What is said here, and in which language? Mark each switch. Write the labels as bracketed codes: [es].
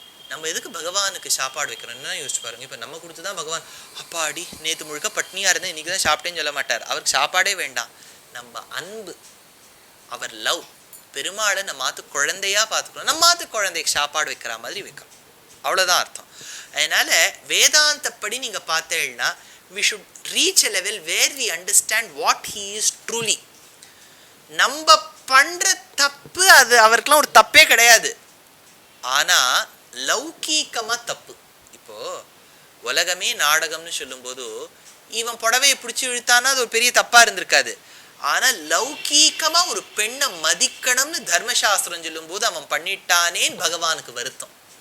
[ta] நம்ம எதுக்கு பகவானுக்கு சாப்பாடு வைக்கிறோம்னா யோசிச்சு பாருங்க. இப்போ நம்ம கொடுத்துதான் பகவான் அப்பாடி நேற்று முழுக்க பட்னியா இருந்தேன் இன்னைக்கு தான் சாப்பிட்டேன்னு சொல்ல மாட்டார். அவருக்கு சாப்பாடே வேண்டாம். நம்ம அன்பு, அவர் லவ், பெருமாளை நம்ம மாத்து குழந்தையா பார்த்துக்கணும். நம்ம மாத்து குழந்தைக்கு சாப்பாடு வைக்கிற மாதிரி வைக்கணும். அவ்வளோதான் அர்த்தம். அதனால வேதாந்தப்படி நீங்க பார்த்தேன்னா [en] we should reach a level where we understand what he is truly. [ta] நம்ம பண்ற தப்பு அது அவருக்கெல்லாம் ஒரு தப்பே கிடையாது. ஆனா லௌகீகமா தப்பு. இப்போ உலகமே நாடகம்னு சொல்லும்போது இவன் புடவையை பிடிச்சி இழுத்தானா அது ஒரு பெரிய தப்பா இருந்திருக்காது. ஆனா லௌகீகமா ஒரு பெண்ணை மதிக்கணும்னு தர்மசாஸ்திரம் சொல்லும் போது அவன் பண்ணிட்டானேன்னு பகவானுக்கு வருத்தம்.